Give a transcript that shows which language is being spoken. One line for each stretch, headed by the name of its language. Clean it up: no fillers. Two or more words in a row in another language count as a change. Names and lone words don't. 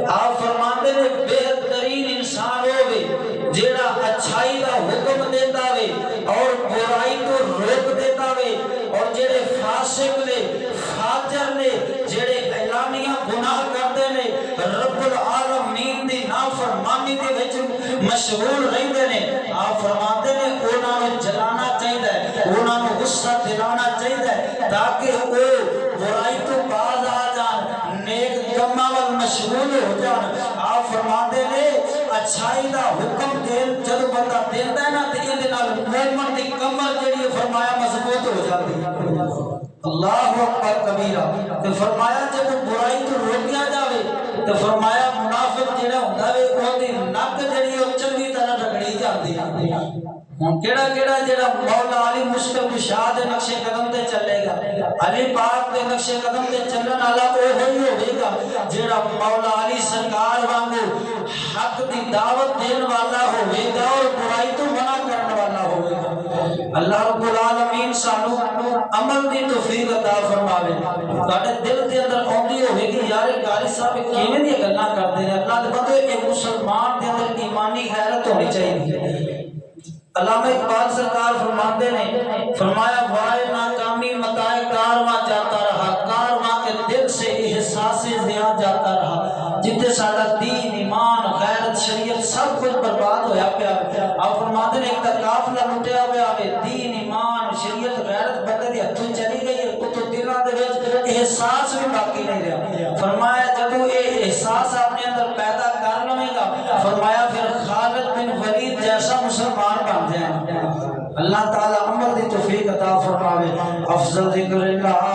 Urdu: آپ فرماتے ہیں بہترین انسان ہوگے جیڑا اچھائی کا حکم دیتا ہوئے اور برائی کو
Punjabi: روک دیتا ہوئے، اور جڑے فاسق نے فاجر نے جڑے اعلانیہ گناہ کرتے نے رب العالمین دی نافرمانی دے وچ مشغول رہندے نے، آپ فرماتے ہیں انہاں نوں جلانا چاہیے، انہاں نوں غصہ دلانا چاہیے تاکہ وہ برائی تو باز آ جان، نیک کماں ول مشغول ہو جان۔ آپ فرماتے ہیں اچھائی دا حکم دین جب بندہ دیتا ہے نا تے ایں نال مومن دی کمر جڑی فرمایا مضبوط ہو جاتی ہے۔
Arabic: اللہ اکبر کبیرہ۔
Punjabi: تے فرمایا جب برائی تو روکیا جاوے تے فرمایا منافق جڑا ہوندا ہے اون دی نک جڑی او چنگی طرح رگڑی جاندی ہے۔ ہن کیڑا کیڑا جڑا مولا علی مشکل کشا دے نقش قدم تے چلے گا، علی پاک دے نقش قدم تے چلن والا اوہی ہوے گا جڑا مولا علی سرکار وانگو حق دی دعوت دین والا ہوے گا اور برائی تو منع کرنے والا ہوے گا۔ اللہ رب العالمین سانو عمل دی توفیق عطا فرماوے۔ تواڈے دل دے اندر اوندی ہوے کہ یار قاری صاحب کیویں دی گلاں کردے نے، اللہ دے بندے ایک مسلمان دے اندر ایمانی غیرت ہونی چاہیے۔ علامہ اقبال سرکار فرماتے نے، فرمایا
Urdu: وائے ناکامی متائے کارواں جاتا رہا،
Punjabi: کارواں کے دل سے احساس زیاں جاتا رہا، جتے سارا دین ایمان غیرت شریعت سب کچھ برباد ہویا پیا۔ آپ فرماتے ہیں ایک قافلہ لٹیا ہوا ہے، دین ایمان شریعت غیرت بندے دی ہتھوں چلی گئی ہے، تو دلاں دے وچ احساس بھی باقی نہیں رہا۔
Urdu: فرمایا جب یہ احساس اپنے اندر پیدا کر لوے گا، فرمایا پھر خالد بن ولید جیسا مسلمان بن جائے۔
Punjabi: اللہ تعالی عمل دی توفیق عطا فرماوے۔
Arabic: افضل ذکر لا